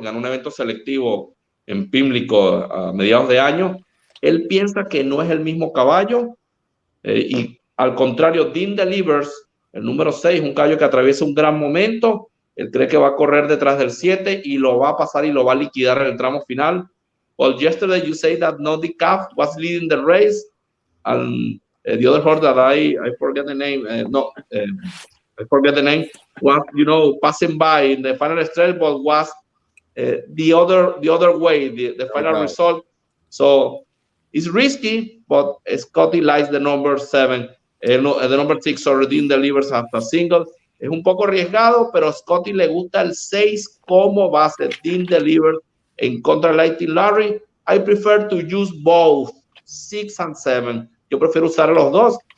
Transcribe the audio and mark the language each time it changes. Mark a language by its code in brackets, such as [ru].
[es] Ganó un evento selectivo en Pimlico a mediados de año. Él piensa que no es el mismo caballo. Y al contrario, Dean delivers, el número 6, un caballo que atraviesa un gran momento. Él cree que va a correr detrás del 7 y lo va a pasar y lo va a liquidar en el tramo final. [en] Well, yesterday you say that Handicap was leading the race, and the other horse that I forget the name. I forget the name. Was passing by in the final stretch, but was the other way, the final result. So it's risky, but Scotty likes the number 7. The number 6 already delivers after single. [es] Es un poco arriesgado, pero a Scotty le gusta el 6 como base. Dean delivers en contra de Lightning Larry. [en] I prefer to use both 6 and 7. [es] Yo prefiero usar los dos.